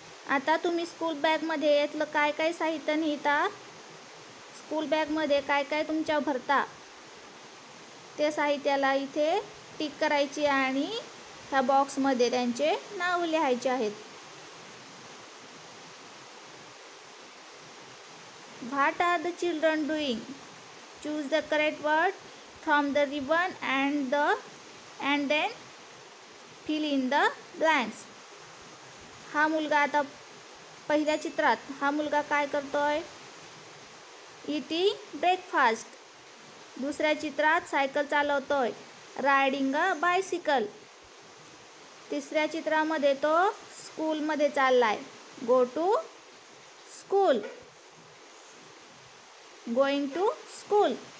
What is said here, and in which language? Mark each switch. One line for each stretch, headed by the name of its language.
Marathi: आता तुम्ही स्कूल बॅगमध्ये यातलं काय काय साहित्य नेता, स्कूल बॅगमध्ये काय काय तुमच्या भरता, ते साहित्याला इथे टिक करायची आणि ह्या बॉक्समध्ये त्यांचे नाव लिहायचे आहेत.
English: What are the children doing? Choose the correct word from the ribbon and then fill in the blanks.
Marathi: हा मुलगा आता पहिल्या चित्रात हा मुलगा काय करतोय?
English: Eating breakfast.
Marathi: दुसऱ्या चित्रात सायकल चालवतोय,
English: Riding a bicycle.
Marathi: तिसऱ्या चित्रामध्ये तो स्कूलमध्ये चाललाय,
English: Go to school, going to school.